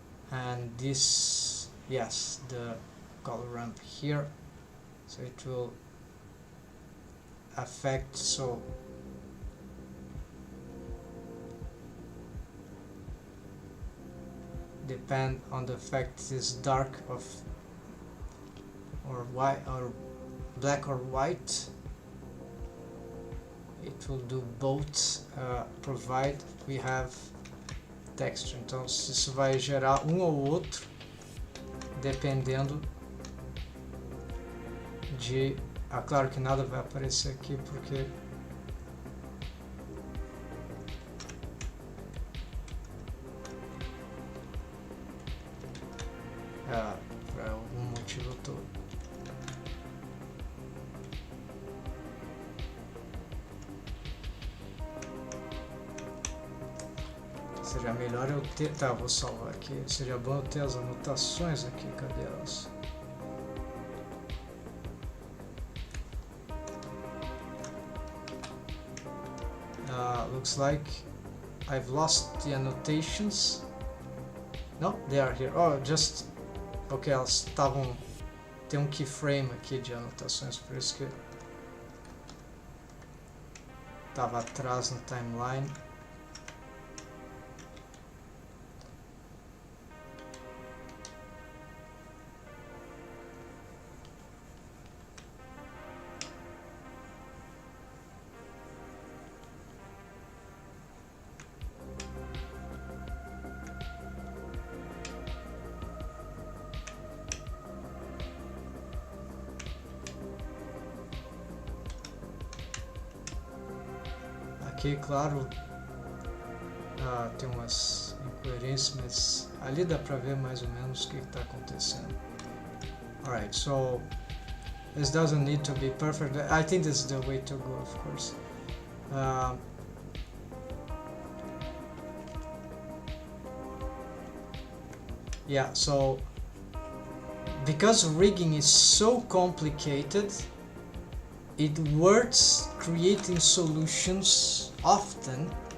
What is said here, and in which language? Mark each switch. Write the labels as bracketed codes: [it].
[en] And this, yes, the color ramp here, so it will affect, so depend on the fact is dark of or white or black or white, it will do both, provide we have texture. [pt] Então isso vai gerar um ou outro dependendo de, claro que nada vai aparecer aqui porque por algum motivo todo. Seria melhor eu ter, tá, vou salvar aqui, seria bom eu ter as anotações aqui, cadê elas? [en] Looks like I've lost the annotations. No, they are here. Oh, just... Ok, [pt] elas estavam... Tem um keyframe aqui de anotações, por isso que... Estava atrás no timeline. Aqui, claro, tem umas incoerências, mas ali dá pra ver mais ou menos o que está acontecendo. [en] Alright, so this doesn't need to be perfect. I think this is the way to go, of course. Yeah, so because rigging is so complicated, it works creating solutions often.